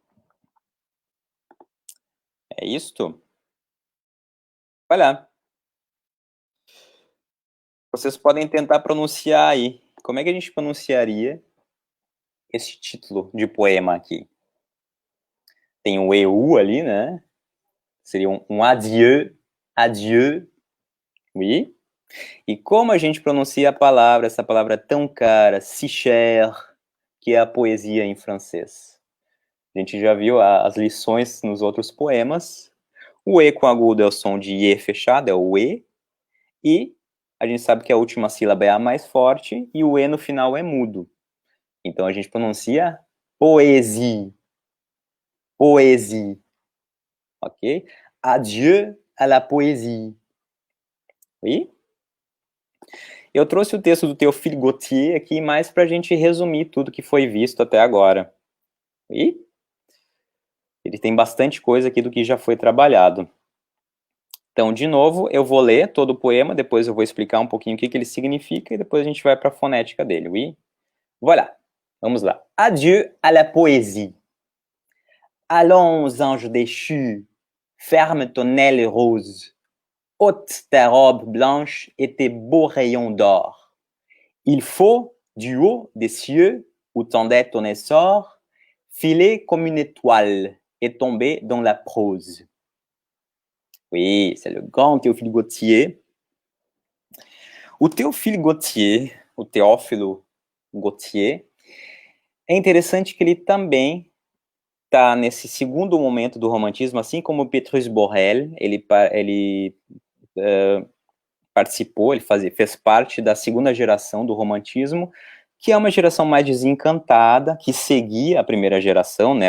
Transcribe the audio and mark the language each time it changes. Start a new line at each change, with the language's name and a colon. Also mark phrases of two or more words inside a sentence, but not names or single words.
Portuguese: É isto? Vai lá. Vocês podem tentar pronunciar aí. Como é que a gente pronunciaria esse título de poema aqui? Tem o EU ali, né? Seria um
French: adieu, adieu, oui.
Portuguese: E como a gente pronuncia a palavra, essa palavra tão cara,
French: si cher,
Portuguese: que é a poesia em francês? A gente já viu as lições nos outros poemas. O E com agudo é o som de E fechado, é o E. E a gente sabe que a última sílaba é a mais forte e o E no final é mudo. Então a gente pronuncia poésie.
French: Poésie. Ok? Adieu à la poésie. Oui?
Portuguese: Eu trouxe o texto do Théophile Gautier aqui mais para a gente resumir tudo que foi visto até agora. E ele tem bastante coisa aqui do que já foi trabalhado. Então, de novo, eu vou ler todo o poema, depois eu vou explicar um pouquinho o que ele significa e depois a gente vai para a fonética dele,
French: oui? Voilà,
Portuguese: vamos lá.
French: Adieu à la poésie. Allons, ange déchu, ferme ton aile rose, ôte ta robe blanche et tes beaux rayons d'or. Il faut, du haut des cieux où tendait ton essor, filer comme une étoile et tomber dans la prose. Oui, c'est le grand Théophile Gautier.
Portuguese: O Théophile Gautier, o Teófilo Gautier, é interessante que ele também está nesse segundo momento do romantismo, assim como Petrus Borel, ele participou, ele fez parte da segunda geração do romantismo, que é uma geração mais desencantada, que seguia a primeira geração, né?